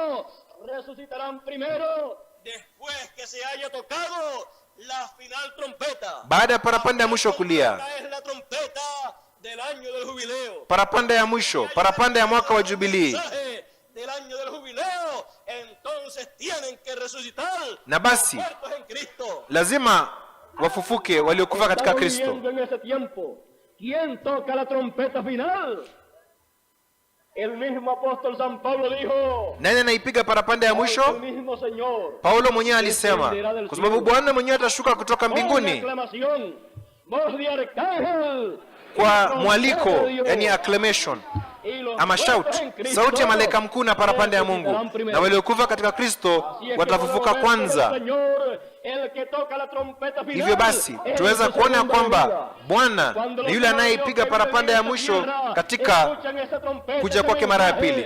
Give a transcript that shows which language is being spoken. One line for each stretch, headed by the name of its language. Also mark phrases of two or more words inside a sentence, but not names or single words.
Swahili: Baada ya parapanda ya mwisho kulia, parapanda ya mwisho, parapanda ya mwaka wa Jubilii, na basi lazima wafufuke waliokufa katika Kristo.
Spanish: El mismo apóstol San Pablo dijo,
Swahili: nani anaipiga parapanda ya mwisho?
Spanish: el mismo Señor,
Swahili: Paulo mwenyewe alisema, kwa sababu Bwana mwenyewe atashuka kutoka mbinguni
Spanish: aclamación, voz de arcángel,
Swahili: kwa mwaliko, yani acclamation ama shout, sauti ya malaika mkuu na parapanda ya Mungu, na waliokufa katika Kristo watafufuka kwanza. Hivyo basi tuweza kuona kwamba Bwana ni yule anayeipiga parapanda ya mwisho katika kuja kwake mara ya pili.